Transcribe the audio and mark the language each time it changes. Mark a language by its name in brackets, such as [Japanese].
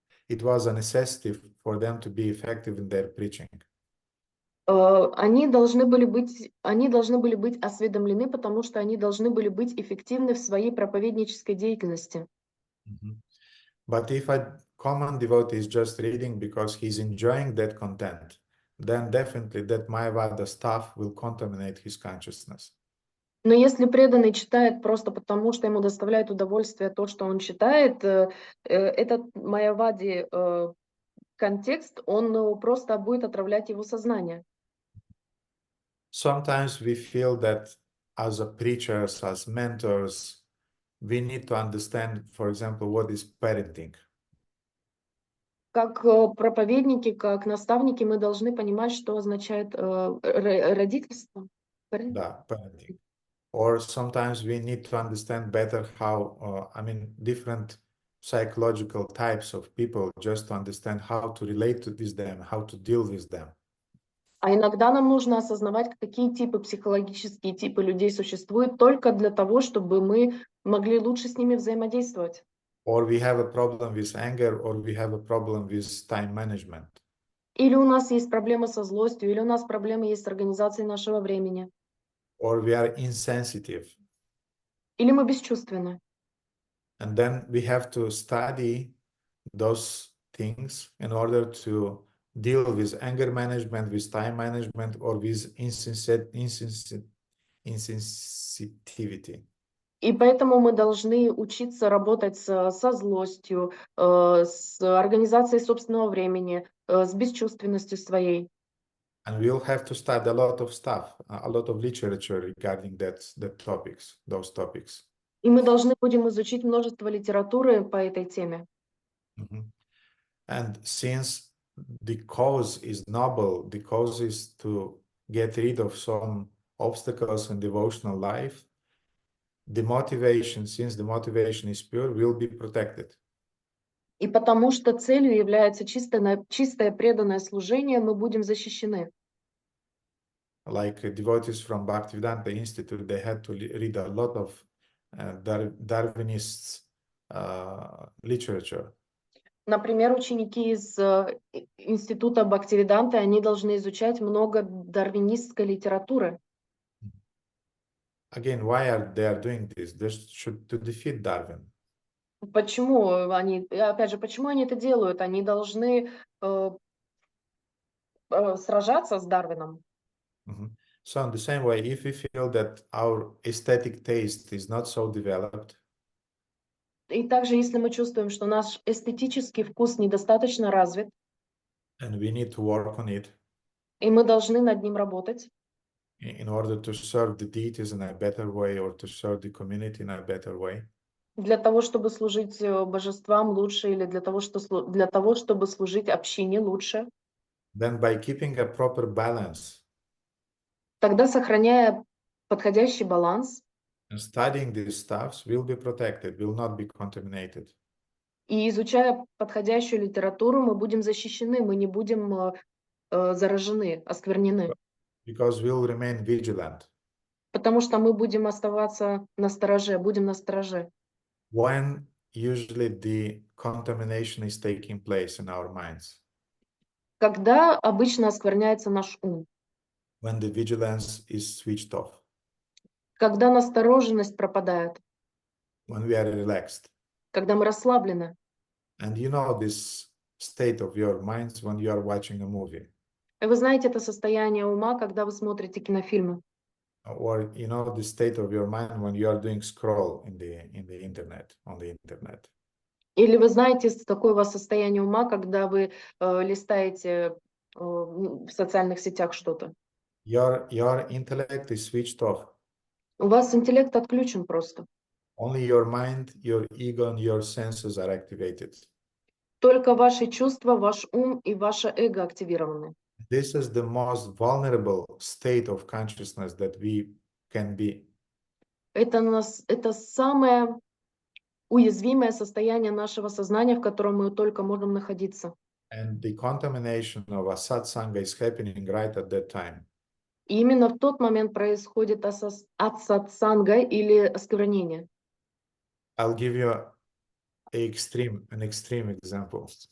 [English] It was a necessity for them to be effective in their preaching. [Russian] Они должны были быть осведомлены, потому что они должны были быть эффективны в своей проповеднической деятельности. [English] But if a common devotee is just reading because he's enjoying that content, then definitely that Mayavada stuff will contaminate his consciousness. [Russian] Но если преданный читает просто потому, что ему доставляет удовольствие то, что он читает, этот Майявади контекст, он просто будет отравлять его сознание. [English] Sometimes we feel that as a preachers, as mentors, we need to understand, for example, what is parenting. [Russian] Как проповедники, как наставники, мы должны понимать, что означает родительство. [English] Да, parenting. Or sometimes we need to understand better how, different psychological types of people, just to understand how to relate with them, how to deal with them. [Russian] А иногда нам нужно осознавать, какие психологические типы людей существуют, только для того, чтобы мы могли лучше с ними взаимодействовать. [English] Or we have a problem with anger, or we have a problem with time management. [Russian] Или у нас есть проблемы со злостью, или у нас проблемы есть с организацией нашего времени. [English] Or we are insensitive. [Russian] Или мы бесчувственны. [English] And then we have to study those things in order to deal with anger management, with time management, or with insensitivity. [Russian] И поэтому мы должны учиться работать со злостью, с организацией собственного времени, с бесчувственностью своей. [English] And we'll have to study a lot of stuff, a lot of literature regarding those topics. [Russian] И мы должны будем изучить множество литературы по этой теме. [English] And since the cause is noble, the cause is to get rid of some obstacles in devotional life, the motivation, since the motivation is pure, will be protected. [Russian] И потому что целью является чистое преданное служение, мы будем защищены. [English] Like devotees from Bhaktivedanta Institute, they had to read a lot of Darwinist literature. [Russian] Например, ученики из института Бхактивиданты, они должны изучать много дарвинистской литературы. [English] Again, why are they doing this? They should to defeat Darwin. [Russian] Почему они это делают? Они должны сражаться с Дарвином. [English] So in the same way, if we feel that our aesthetic taste is not so developed, [Russian] И также, если мы чувствуем, что наш эстетический вкус недостаточно развит, [English] and we need to work on it, [Russian] и мы должны над ним работать, [English] in order to serve the deities in a better way or to serve the community in a better way, [Russian] для того, чтобы служить божествам лучше, или для того, чтобы служить общине лучше, [English] then by keeping a proper balance, [Russian] тогда, сохраняя подходящий баланс, [English] and studying these stuffs, will be protected, will not be contaminated. [Russian] и изучая подходящую литературу, мы будем защищены, мы не будем заражены, осквернены. [English] Because we'll remain vigilant. [Russian] Потому что мы будем оставаться настороже, будем настороже. [English] When usually the contamination is taking place in our minds? [Russian] Когда обычно оскверняется наш ум? [English] When the vigilance is switched off. [Russian] Когда настороженность пропадает. [English] When we are relaxed. [Russian] Когда мы расслаблены. [English] And you know this state of your minds when you are watching a movie. [Russian] И вы знаете это состояние ума, когда вы смотрите кинофильмы. [English] Or you know the state of your mind when you are doing scroll in the internet, on the internet. [Russian] Или вы знаете, какое у вас состояние ума, когда вы листаете в социальных сетях что-то. [English] Your intellect is switched off. [Russian] У вас интеллект отключен просто. [English] Only your mind, your ego, and your senses are activated. [Russian] Только ваши чувства, ваш ум и ваше эго активированы. [English] This is the most vulnerable state of consciousness that we can be. [Russian] Это самое уязвимое состояние нашего сознания, в котором мы только можем находиться. [English] And the contamination of a satsanga is happening right at that time. [Russian] И именно в тот момент происходит ат-сатсанга или осквернение. [English] I'll give you an extreme example.